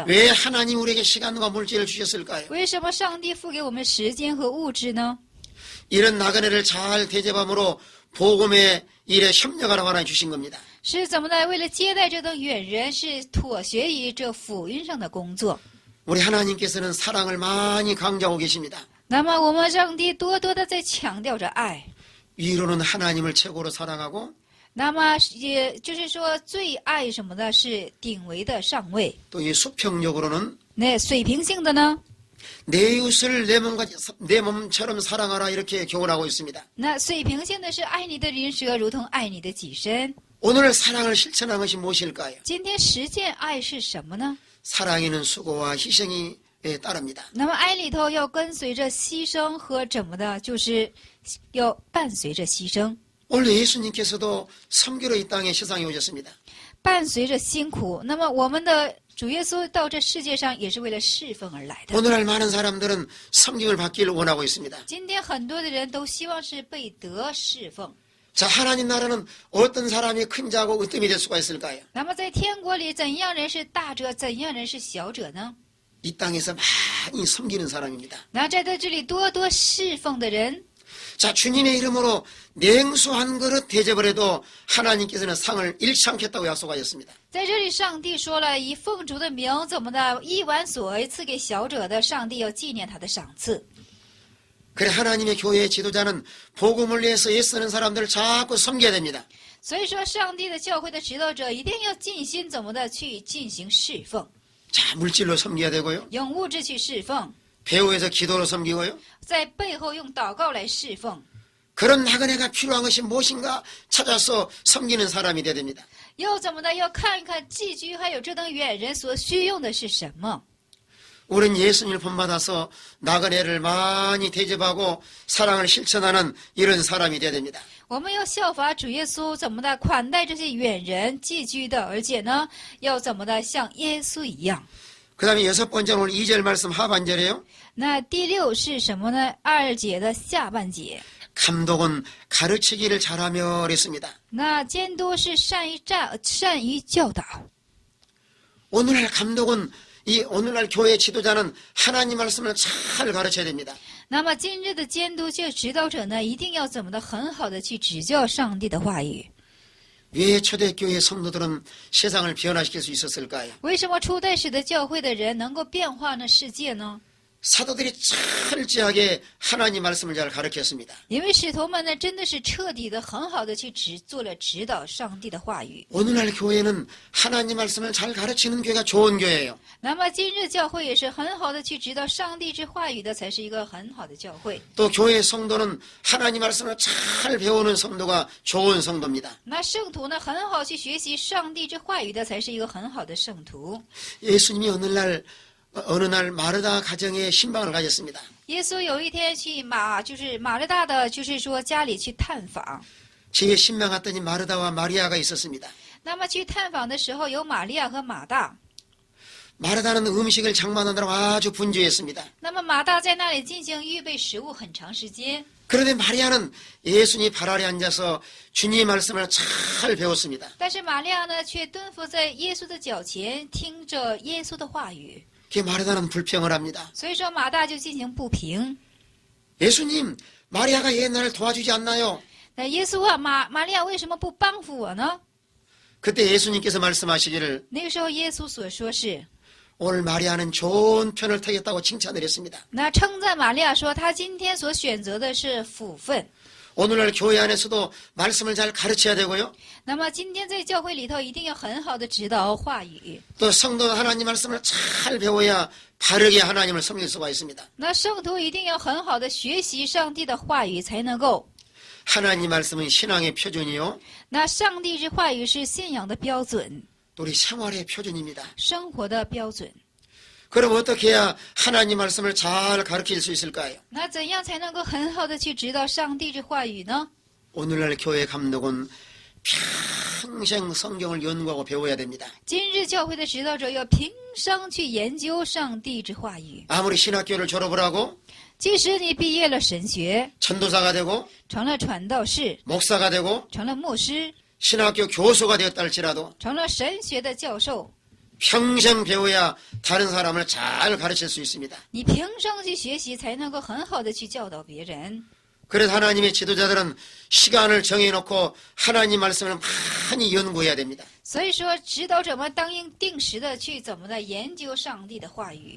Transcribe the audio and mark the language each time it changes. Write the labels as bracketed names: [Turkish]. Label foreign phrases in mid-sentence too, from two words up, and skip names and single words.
[Korean] 왜 하나님 우리에게 시간과 물질을 주셨을까요? [Chinese] 为什么上帝付给我们时间和物质呢？ [Korean] 이런 나그네를 잘 대접함으로 복음의 일에 협력하라고 하나 주신 겁니다. [Chinese] 是怎么的？为了接待这等远人，是妥协于这福音上的工作。 [Korean] 우리 하나님께서는 사랑을 많이 강조하고 계십니다. [Chinese] 那么我们上帝多多的在强调着爱。 [Korean] 위로는 하나님을 최고로 사랑하고 [Chinese] 那么也就是说，最爱什么的是顶为的上位。 [Korean] 또 이 수평적으로는 [Chinese] 那水平性的呢？ [Korean] 내 이웃을 내 몸처럼 사랑하라 이렇게 교훈하고 있습니다. [Chinese] 那水平性的是爱你的邻舍如同爱你的己身。 [Korean] 오늘 사랑을 실천한 것이 무엇일까요? [Chinese] 今天实践爱是什么呢？ [Korean] 사랑에는 수고와 희생이 따릅니다. [Chinese] 那么爱里头要跟随着牺牲和怎么的，就是要伴随着牺牲， [Korean] 원래 예수님께서도 섬기러 이 땅에 세상에 오셨습니다. [Chinese] 伴随着辛苦。那么我们的主耶稣到这世界上也是为了侍奉而来的。 [Korean] 오늘날 많은 사람들은 섬김을 받기를 원하고 있습니다. [Chinese] 今天很多的人都希望是被得侍奉。 [Korean] 자, 하나님 나라는 어떤 사람이 큰 자고 으뜸이 될 수가 있을까요? [Chinese] 那么在天国里，怎样人是大者，怎样人是小者呢？ [Korean] 이 땅에서 많이 섬기는 사람입니다. [Chinese] 那在这里多多侍奉的人， [Korean] 자, 주님의 이름으로 냉수 한 그릇 대접을 해도 하나님께서는 상을 잃지 않겠다고 약속하셨습니다. [Chinese] 在这里上帝说了，以奉主的名怎么的，一碗水赐给小者的，上帝要纪念他的赏赐。 [Korean] 그래 하나님의 교회의 지도자는 복음을 위해서 애쓰는 사람들을 자꾸 섬겨야 됩니다. [Chinese] 所以说，上帝的教会的指导者一定要尽心怎么的去进行侍奉， [Korean] 자, 물질로 섬겨야 되고요. [Chinese] 用物质去侍奉， [Korean] 배후에서 기도로 섬기고요. [Chinese] 在背后用祷告来侍奉。 [Korean] 그런 나그네가 필요한 것이 무엇인가 찾아서 섬기는 사람이 되어야 됩니다. [Chinese] 要怎么的？要看一看寄居还有这等远人所需用的是什么。 [Korean] 우린 예수님을 본받아서 나그네를 많이 대접하고 사랑을 실천하는 이런 사람이 되어야 됩니다. [Chinese] 我们要效法主耶稣，怎么的款待这些远人寄居的，而且呢，要怎么的像耶稣一样。 [Korean] 그 다음에 여섯 번째는 오늘 2절 말씀 하반절이에요. [Chinese] 那第6是什么呢？2节的下半节。 [Korean] 감독은 가르치기를 잘하며 그랬습니다. [Chinese] 那监督是善于教导。 [Korean] 오늘날 감독은 이 오늘날 교회 지도자는 하나님 말씀을 잘 가르쳐야 됩니다. [Chinese] 那么今日的监督这指导者呢，一定要怎么的很好的去指教上帝的话语。 [Korean] 왜 초대교회 성도들은 세상을 변화시킬 수 있었을까요? [Chinese] 为什么初代时的教会的人能够变化呢世界呢？ [Korean] 사도들이 철저하게 하나님 말씀을 잘 가르쳤습니다. [Chinese] 因为使徒们呢，真的是彻底的、很好的去做了指导上帝的话语。 [Korean] 오늘날 교회는 하나님 말씀을 잘 가르치는 교회가 좋은 교회예요. [Chinese] 那么今日教会也是很好的去指导上帝之话语的，才是一个很好的教会。 [Korean] 또 교회 성도는 하나님 말씀을 잘 배우는 성도가 좋은 성도입니다. [Chinese] 那圣徒呢，很好去学习上帝之话语的，才是一个很好的圣徒。 [Korean] 예수님이 어느 날 마르다 가정에 신방을 가졌습니다. [Chinese] 耶稣有一天去就是马勒大的，就是说家里去探访。 [Korean] 집에 신방 갔더니 마르다와 마리아가 있었습니다. [Chinese] 那么去探访的时候，有玛利亚和马大。 [Korean] 마르다는 음식을 장만하느라고 아주 분주했습니다. [Chinese] 那么马大在那里进行预备食物很长时间。 [Korean] 그런데 마리아는 예수님 발 아래 앉아서 주님의 말씀을 잘 배웠습니다. [Chinese] 但是玛利亚呢，却蹲伏在耶稣的脚前，听着耶稣的话语。 [Korean] 그 마르다는 불평을 합니다. [Chinese] 所以说马大就进行不平。 [Korean] 예수님, 마리아가 옛날을 도와주지 않나요? [Chinese] 那耶稣啊，玛利亚为什么不帮扶我呢？ [Korean] 그때 예수님께서 말씀하시기를 [Chinese] 那个时候耶稣所说是： [Korean] 오늘 마리아는 좋은 편을 택했다고 칭찬을 했습니다. [Chinese] 那称赞玛利亚说，她今天所选择的是福分。 [Korean] 오늘날 교회 안에서도 말씀을 잘 가르쳐야 되고요. [Chinese] 那么今天在教会里头，一定要很好的指导话语。 [Korean] 또 성도는 하나님 말씀을 잘 배워야 바르게 하나님을 섬길 수가 있습니다. [Chinese] 那圣徒一定要很好的学习上帝的话语，才能够。 [Korean] 하나님 말씀은 신앙의 표준이요. [Chinese] 那上帝之话语是信仰的标准， [Korean] 또 우리 생활의 표준입니다. [Chinese] 生活的标准。 [Korean] 그럼 어떻게 해야 하나님 말씀을 잘 가르칠 수 있을까요? [Chinese] 那怎样才能够很好的去指导上帝之话语呢？ [Korean] 오늘날 교회 감독은 평생 성경을 연구하고 배워야 됩니다. [Chinese] 今日教会的指导者要平生去研究上帝之话语。 [Korean] 아무리 신학교를 졸업을 하고 [Chinese] 即使你毕业了神学， [Korean] 전도사가 되고 [Chinese] 成了传道士， [Korean] 목사가 되고 [Chinese] 成了牧师， [Korean] 신학교 교수가 되었다 할지라도 [Chinese] 成了神学的教授， [Korean] 평생 배워야 다른 사람을 잘 가르칠 수 있습니다. [Chinese] 你平生去学习，才能够很好的去教导别人。 [Korean] 그래서 하나님의 지도자들은 시간을 정해놓고 하나님 말씀을 많이 연구해야 됩니다. [Chinese] 所以说，指导者们当应定时的去怎么的研究上帝的话语，